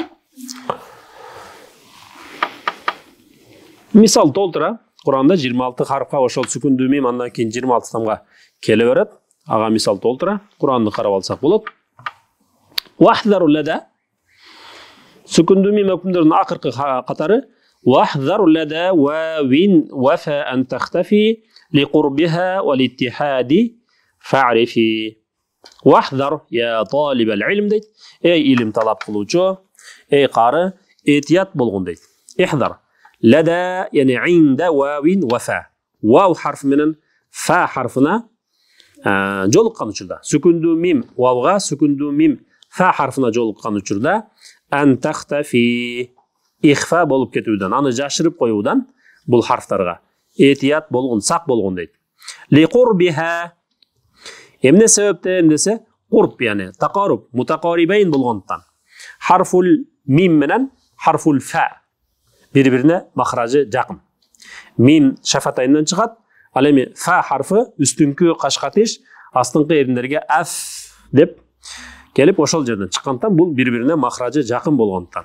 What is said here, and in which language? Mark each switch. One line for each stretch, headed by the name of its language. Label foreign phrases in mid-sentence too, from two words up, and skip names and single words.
Kyrgyz: Мисал толтура. Куранда 26 харфка ошол сүкүндүү мим андан кийин 26 тамга келе берет. Ага мисал толтура. Куранды карап алсак болот.
Arabic: واحذر لدى.
Kyrgyz: Сүкүндүү мим өкүмдөрүнүн акыркы катары
Arabic: واحذر لدى واو وفا أن تختفي لقربها والاتحاد فاعرف. واحذر يا طالب العلم дейт.
Kyrgyz: Эй илим талап кылуучу, эй кары, этият болгон дейт.
Arabic: Ихдар. لدى يعني عند واو وفاء. واو حرف من فا حرفنا
Kyrgyz: жолуккан учурда. Сүкүндүү мим вауга, сүкүндүү мим фа харфына жолуккан учурда
Arabic: أن تختفي
Kyrgyz: ихфа болуп кетүүдөн, аны жашырып коюудан бул харфтарга этият болгон, сак болгон дейт.
Arabic: لقربها
Kyrgyz: эмне себептен десе,
Arabic: قرب يعني تقرب متقاربين
Kyrgyz: болгондуктан.
Arabic: حرف الميم
Kyrgyz: менен
Arabic: حرف الفاء
Kyrgyz: бири-бирине махражы жакын. Мим шафатайынан чыгат, ал эми фа харфы үстүңкү кашкатыш, астыңкы эриндерге аф деп келип ошол жерден чыккандыктан бул бири-бирине махражы жакын болгондуктан.